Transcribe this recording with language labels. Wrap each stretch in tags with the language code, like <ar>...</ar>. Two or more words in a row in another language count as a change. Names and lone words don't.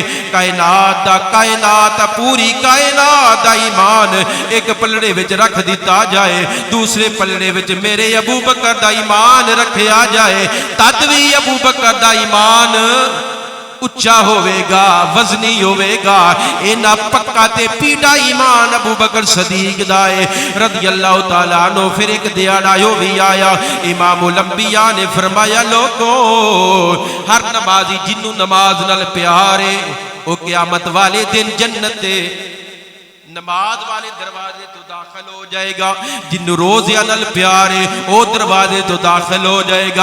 <pa>کائنات پوری کائنات دا ایمان ایک پلڑے وچ رکھ دتا جائے، دوسرے پلڑے وچ میرے ابو بکر دا ایمان رکھیا جائے، تد بھی ابو بکر دا ایمان اچا ہووے گا وزنی ہووے گا. اینا پکا تے پیڈا ایمان ابو بکر صدیق دا ہے</pa> <ar>رضي الله تعالى عنه.</ar> <pa>فیر ایک دیہاڑا یو بھی آیا، امام الانبیاء نے فرمایا لوکو ہر نمازی جنہوں نماز نال پیار ہے او قیامت والے دن جنت نماز والے دروازے توں داخل ہو جائے گا. جنہوں روزیاں نال پیار ہے او دروازے توں داخل ہو جائے گا.</pa>